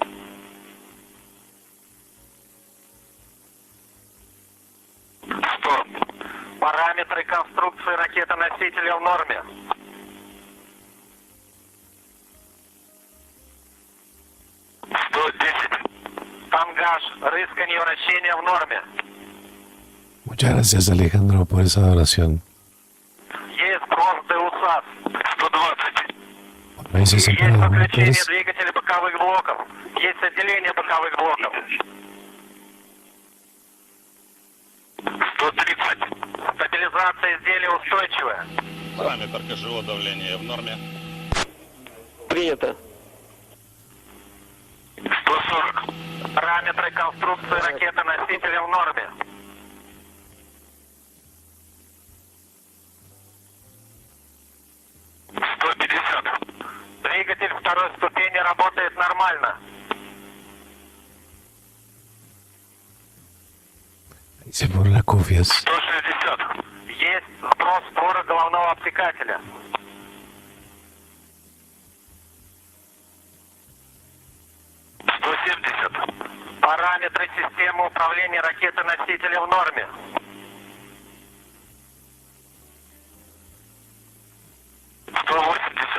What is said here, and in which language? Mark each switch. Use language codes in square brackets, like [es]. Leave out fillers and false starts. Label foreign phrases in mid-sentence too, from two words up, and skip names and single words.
[ru] 100. Параметры конструкции ракеты-носителя в норме. 110. Тангаж, рысканье и вращение в норме. [es] Muchas gracias, Alejandro, por esa donación. [ru] Есть сброс ДУСАС. 120. [es] Ahí se [ru] Есть [es] separan los [ru] выключение [es] motores. [ru] двигателей боковых блоков. Есть отделение боковых блоков. 130. Стабилизация изделия устойчивая. Параметр КЖО давления в норме. Принято. 140. Параметры конструкции ракеты-носителя в норме. 150. Двигатель второй ступени работает нормально. [es] Ahí se ponen las cofias. [ru] 160. Есть сброс створок головного обтекателя. 170. Параметры системы управления ракетой-носителя в норме. 180.